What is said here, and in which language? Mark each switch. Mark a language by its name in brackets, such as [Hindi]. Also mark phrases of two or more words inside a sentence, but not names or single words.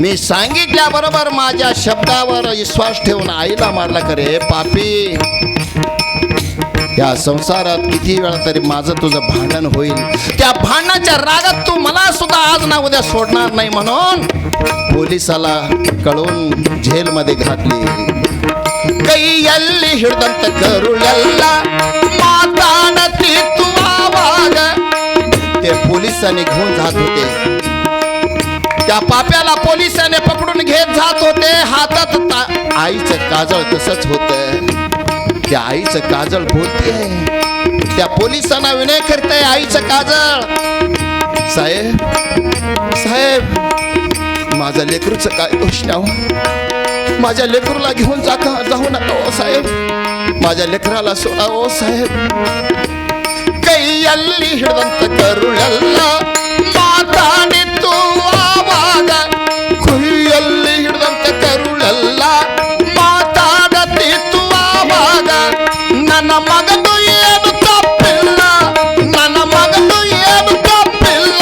[Marathi] मी सांगितल्याबरोबर माझ्या शब्दावर विश्वास ठेवून आईला मारला करे पापी. या संसारात किती वेळा तरी माझं तुझं भांडण होईल. त्या भांडणाच्या रागात तू मला सुद्धा आज ना उद्या सोडणार नाही म्हणून पोलिसाला कळून जेलमध्ये घातली. [Kannada] कೈಯಲ್ಲಿ ಹಿಡಿದಂತ ಕರುಳೆಲ್ಲ ಮಾತಾಡತಿ तुवावाग. [Marathi] ते पोलिसांनी घेऊन जात होते. त्या पाप्याला पोलिसांनी पकडून घेत जात होते. हातात आईचं काजळ तसंच होतं. त्या आईचं काजळ बोलते. त्या पोलिसांना विनय करते आईचं काजळ. साहेब साहेब माझ्या लेकरूचं काय दोष नाही. माझ्या लेकरूला घेऊन जाऊ नका ओ साहेब. माझ्या लेकराला सोडा ओ साहेब. [Kannada] ಕೈಯಲ್ಲಿ ಹಿಡಿದಂತ ಕರುಳೆಲ್ಲ ಮಾತಾಡಿತು ಆವಾಗ. ಕೈಯಲ್ಲಿ ಹಿಡಿದಂತ ಕರುಳೆಲ್ಲ ಮಾತಾಡತಿತ್ತು ಆವಾಗ. ನನ್ನ ಮಗನು ಏನು ತಪ್ಪಿಲ್ಲ, ನನ್ನ ಮಗನು ಏನು ತಪ್ಪಿಲ್ಲ.